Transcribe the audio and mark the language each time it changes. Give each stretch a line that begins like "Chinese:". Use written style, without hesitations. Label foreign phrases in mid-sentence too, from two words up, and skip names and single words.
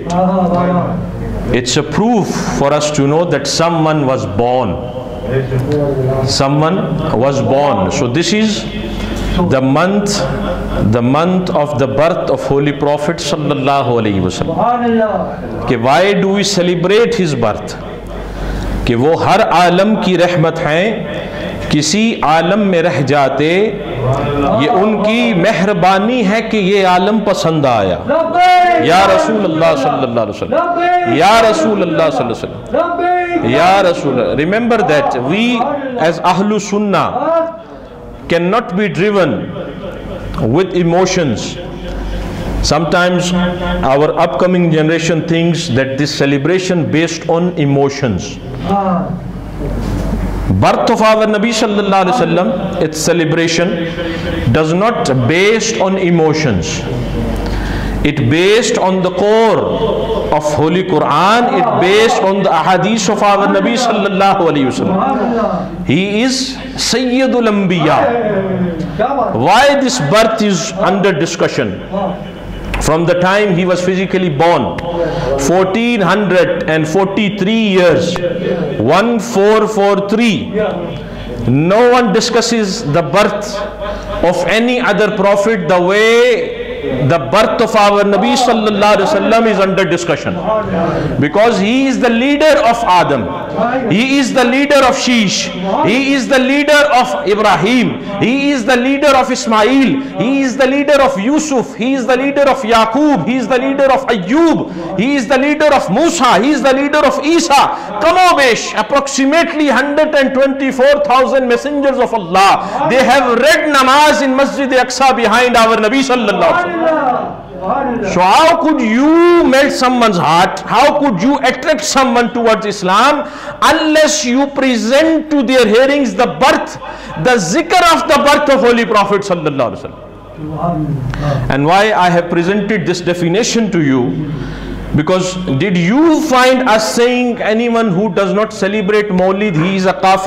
English: It's a proof for us to know that someone was born. Someone was born. So this is the month of the birth of Holy Prophet
Arabic: صلى الله عليه وسلم.
English: Why do we celebrate his birth?
Urdu: کہ وہ ہر عالم کی رحمت ہیں، کسی عالم میں رہ جاتے، یہ ان کی مہربانی ہے کہ یہ عالم پسند آیا.
Arabic: يا رسول الله صلى الله عليه وسلم، يا رسول الله صلى الله عليه وسلم، يا رسول.
English: Remember that we as
Arabic: أهل السنة
English: cannot be driven with emotions. Sometimes our upcoming generation thinks that this celebration based on emotions. Birth of our Nabi
Arabic: صلى الله عليه وسلم,
English: its celebration does not based on emotions. It based on the core of Holy Quran. It based on the ahadith of our Nabi
Arabic: صلى الله عليه وسلم.
English: He is
Arabic: سيد الأنبياء.
English: Why this birth is under discussion? From the time he was physically born, 1443 years, 1443, no one discusses the birth of any other prophet the way the birth of our Nabi
Arabic: صلى الله عليه وسلم
English: is under discussion, because he is the leader of Adam, he is the leader of Sheesh, he is the leader of Ibrahim, he is the leader of Ismail, he is the leader of Yusuf, he is the leader of Yaqub, he is the leader of Ayyub, he is the leader of Musa, he is the leader of Isa. Kamobesh, approximately 124,000 messengers of Allah, they have read namaz in Masjid Aqsa behind our Nabi
Arabic: صلى الله عليه وسلم.
English: So how could you melt someone's heart? How could you attract someone towards Islam unless you present to their hearings the birth, the zikr of the birth of Holy Prophet
Arabic: صلى الله عليه وسلم?
English: And why I have presented this definition to you, because did you find us saying anyone who does not celebrate Maulid, he is a kafir?